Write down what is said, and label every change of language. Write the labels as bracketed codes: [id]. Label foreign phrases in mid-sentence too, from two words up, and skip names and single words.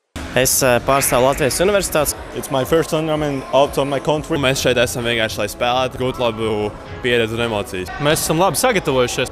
[lv] Es pārstāvu Latvijas Universitātes. [en] It's my first tournament out of my country. [lv] Mēs šeit esam vienkārši, lai spēlētu, gūtu labu pieredzi un emocijas. Mēs esam labi sagatavojušies.